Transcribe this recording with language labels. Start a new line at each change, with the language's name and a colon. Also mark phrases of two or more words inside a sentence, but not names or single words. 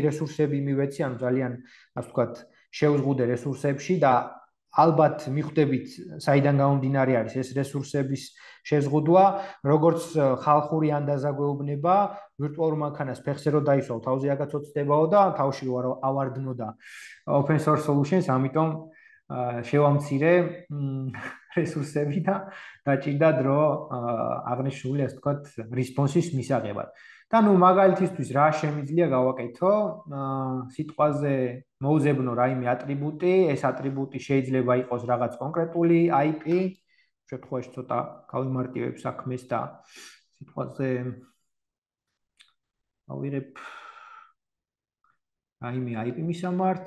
Georgian: რესურსები მივეცი, ანუ ძალიან ასე ვთქვათ, შეუზღუდე რესურსებში და ალბათ მიხვდებით საიდან გამომდინარე არის ეს რესურსების შეზღუდვა, როგორც ხალხური ანდაზაგვეუბნება, ვირტუალურ მანქანას ფეხზე რო დაისვავ, თავზე აგაცოცდებაო და თავში რო ავარდნოდა
English: open source solutions,
Georgian: ამიტომ შევამცირე რესურსები და დაჭირდა დრო აღნიშნული ასე ვთქვათ response-ის მისაღებად. და ნუ მაგალითისთვის რა შემიძლია გავაკეთო, სიტყვაზე მოუძებნო რაიმე ატრიბუტი, ეს ატრიბუტი შეიძლება იყოს რაღაც კონკრეტული IP, შემთხვევაში ცოტა გავიმარტივებ საქმეს და სიტყვაზე ავიღებ რაიმე IP მისამართს.